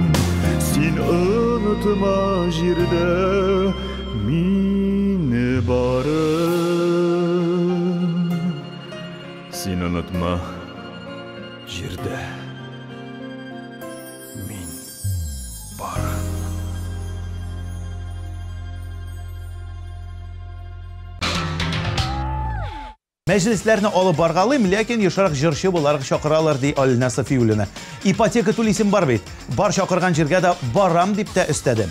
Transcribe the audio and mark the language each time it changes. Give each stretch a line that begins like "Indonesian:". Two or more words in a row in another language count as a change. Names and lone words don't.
Tatar: Sen unutma jirde Sen unutma jirde min barın. Мәҗлесләрне алып баргалыйм, ләкин ешрак җырчы буларак чакыралар ди Алина Софиуллина. Ипотека түлисем бар бит. Бар чакырган җиргә дә барам дип тә өстәдем.